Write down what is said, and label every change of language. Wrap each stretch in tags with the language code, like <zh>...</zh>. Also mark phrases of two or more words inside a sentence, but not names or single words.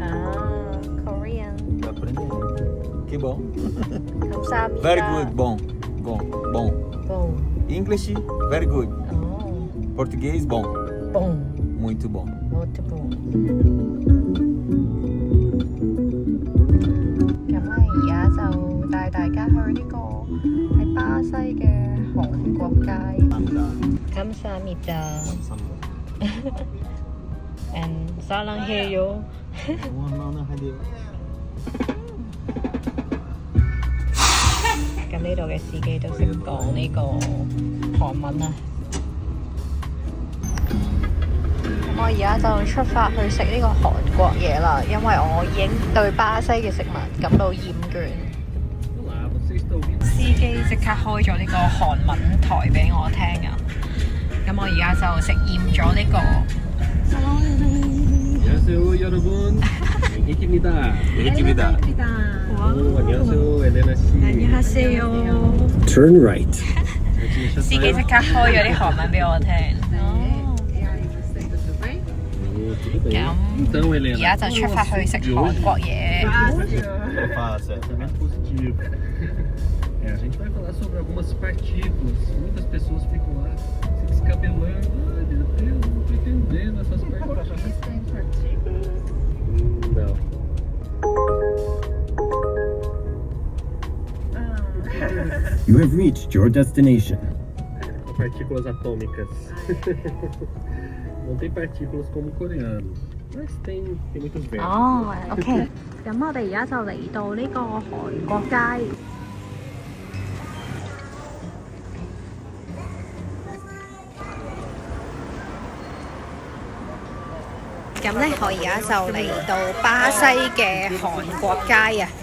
<en>Ah, Korean.</en> <pt>Tá aprendendo. Que bom.</pt> <ko>감사합니다.</ko> <en>Very good.</en> <pt>Bom. Bom. Bom. Bom.</pt> <en>English, very good. Oh,</en> <pt>Português, bom. bom. Muito bom. Muito bom.</pt> <yue>咁咧，而家就帶大家去呢個喺巴西嘅韓國街。감사합니다.</yue> <ko>And 사랑해요.</ko> <pt>Não.</pt> <yue>咁呢度嘅司機都識講呢個韓文啊。咁我而家就出發去食呢個韓國嘢啦，因為我已經對巴西嘅食物感到厭倦。司機即刻開咗呢個韓文台俾我聽啊！咁我而家就食厭咗呢個。</yue> <ko>안녕하세요 여러분. henriqu입니다. Henriqu입니다. 안녕하세요 엘레나 씨. 안녕하세요.</ko> <en>Turn right.</en> <yue>司機即刻開咗啲韓文俾我聽。</yue> <pt>Então,</pt> <yue>咁 Helena, 而家就出發去食韓國嘢。</yue> <pt>pensamento positivo. A gente vai falar sobre algumas partículas. Muitas pessoas ficam lá se descabelando. Ai meu Deus, não tô entendendo essas partículas. Tem partículas? Não.</pt> <en>You have reached your destination.</en> <pt>Partículas atômicas. Não tem partículas como o coreano. Mas tem muitos verbos.</pt> <yue>哦，OK。咁我哋而家就嚟到呢個韓國街。咁咧，我而家就嚟到巴西嘅韓國街啊！</yue>